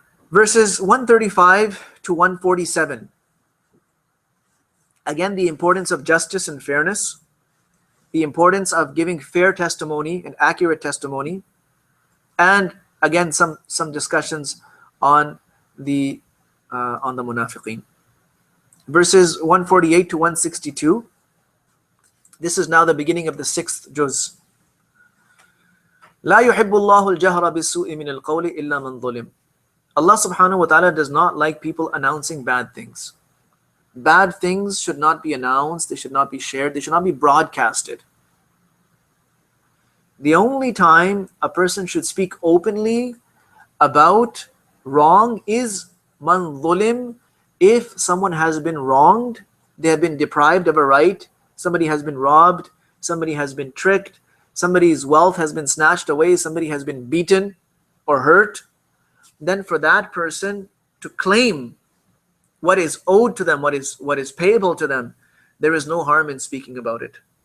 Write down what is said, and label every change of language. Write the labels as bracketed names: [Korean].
[English] Verses 135 to 147. Again, the importance of justice and fairness, the importance of giving fair testimony and accurate testimony, and again some discussions on the munafiqeen. Verses 148 to 162. This is now the beginning of the 6th juz. [Arabic] لا يحب الله الجهر بالسوء من القول إلا من ظلم. [English] Allah subhanahu wa ta'ala does not like people announcing bad things. Bad things should not be announced, they should not be shared, they should not be broadcasted. The only time a person should speak openly about wrong is man zulim, if someone has been wronged, they have been deprived of a right, somebody has been robbed, somebody has been tricked, somebody's wealth has been snatched away, somebody has been beaten or hurt, then for that person to claim what is owed to them, what is payable to them, there is no harm in speaking about it.